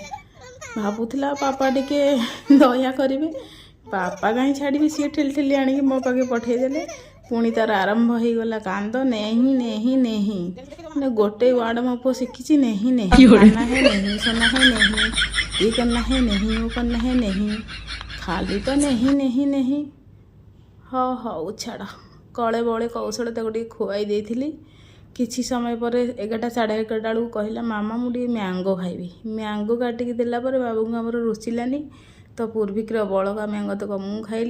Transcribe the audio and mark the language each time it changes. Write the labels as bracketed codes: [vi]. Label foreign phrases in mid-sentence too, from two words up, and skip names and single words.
[or] ଭାବୁଥିଲା ପାପା ଟିକେ ଦୟା କରିବେ, ପାପା କାହିଁ ଛାଡ଼ିବେ, ସିଏ ଠେଲି ଠେଲି ଆଣିକି ମୋ ପାଖେ ପଠାଇଦେଲେ। ପୁଣି ତାର ଆରମ୍ଭ ହେଇଗଲା କାନ୍ଦ, [hi] नहीं नहीं नहीं। [or] ମାନେ ଗୋଟେ ୱାର୍ଡ଼ ମୋ ପୁଅ ଶିଖିଛି, [hi] नहीं नहीं। कान्ना है नहीं, सुना है नहीं, ये करना है नहीं, वो करना है नहीं, [or] ଖାଲି ତ [hi] नहीं नहीं नहीं। [or] ହଉ ଛାଡ଼, କଳେ ବଳେ କୌଶଳେ ତାକୁ ଟିକେ ଖୁଆଇ ଦେଇଥିଲି। କିଛି ସମୟ ପରେ 11ଟା ସାଢ଼େ 11ଟା ବେଳକୁ କହିଲା, ମାମା ମୁଁ ଟିକେ ମ୍ୟାଙ୍ଗୋ ଖାଇବି। ମ୍ୟାଙ୍ଗୋ କାଟିକି ଦେଲା ପରେ ବାବୁଙ୍କୁ ଆମର ରୁଚିଲାନି, ତ ପୂର୍ବିକର ବଳକା ମ୍ୟାଙ୍ଗୋ ତକ ମୁଁ ଖାଇଲି।